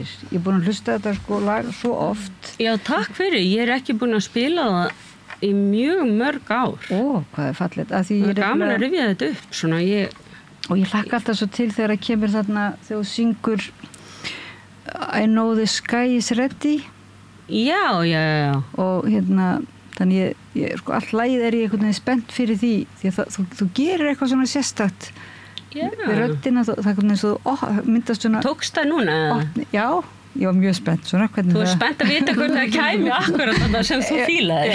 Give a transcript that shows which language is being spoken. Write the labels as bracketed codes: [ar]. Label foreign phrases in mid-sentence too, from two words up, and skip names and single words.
[is] Ég er búin að hlusta þetta sko lag svo oft. Já, takk fyrir. Ég er ekki búin að spila það í mjög mörg ár. Ó, hvað er fallegt. Að því Það ég er gaman að rifja þetta upp. Svona, og ég hlakka alltaf svo til þegar það kemur þarna þegar þú syngur [en] I know the sky is ready [is] já. og hérna þannig ég sko, allt lagið ég einhvern veginn spennt fyrir því að þú gerir eitthvað svona sérstakt við röddina, það er eins og myndast svona Tókst það núna? Já, ég var mjög spennt svona, Þú er spennt að vita hvernig það kæmi akkurat þetta sem þú fílaði